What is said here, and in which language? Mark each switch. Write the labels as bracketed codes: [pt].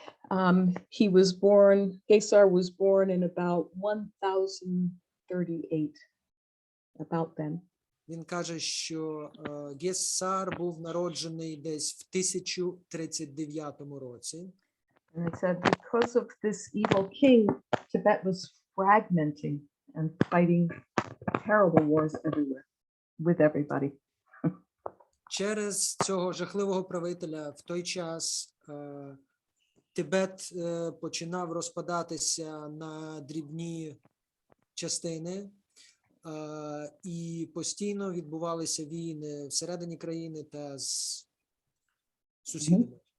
[en] Gесар was born in about 1038, about then. [uk] він каже, що Гесар був народжений десь в 1039 році. [en] And it said because of this evil king, Tibet was fragmenting and fighting terrible wars everywhere with everybody. [uk] Через цього жахливого правителя в той час Тибет починав розпадатися на дрібні частини, і постійно відбувалися війни всередині країни та з сусідами.